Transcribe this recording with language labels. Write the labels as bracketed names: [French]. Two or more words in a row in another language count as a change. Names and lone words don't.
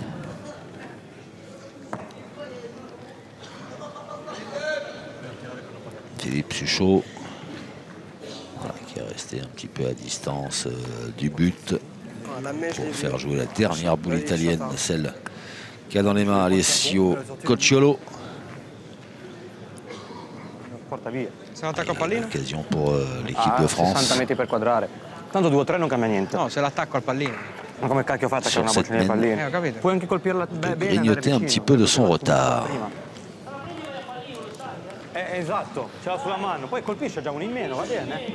[French] Philippe Suchot, voilà, qui est resté un petit peu à distance du but pour faire jouer la dernière boule italienne, celle qu'a dans les mains Alessio Cocciolo. [Italian] Se l'attacco al pallino? [French] Occasion pour l'équipe de France. [Italian] 60 metri per quadrare. Tanto 2 o 3 non cambia niente. No, se l'attacco al pallino. Ma come cacchio fate a [French] Sur [Italian] una [French] cette [Italian] boccia nei [French] main. [Italian] pallini? Ho capito. Puoi anche colpirla [French] De [Italian] bene. [French] grignoter un petit peu de son retard. [Italian] Esatto, ce l'ha sulla mano, poi colpisce già uno in meno, va bene?